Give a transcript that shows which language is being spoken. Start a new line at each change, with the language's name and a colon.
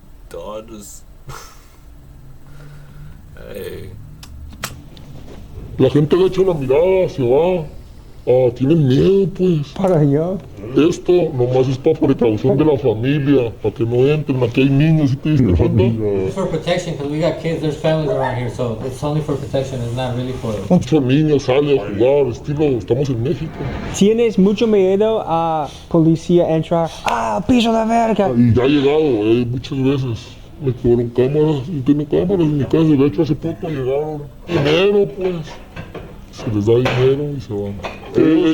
English: Daughters. Hey.
Spanish: La gente le echa la mirada, se va. Tienen miedo, pues. Para allá. Esto nomás es para precaución de la familia, para que no entren. Aquí hay niños, ¿sí te diste cuenta?
English: It's for protection because we got kids, there's families around here, so it's only for protection, it's not really for...
Spanish: Muchos niños salen a jugar, estilo, estamos en México. ¿Tienes mucho miedo a policía entrar? ¡Ah, piso de verga! Y ya ha llegado, muchas veces. Me quedaron cámaras, y tengo cámaras en mi casa. De hecho, hace poco llegaron. Dinero, pues. Se les da dinero y se van.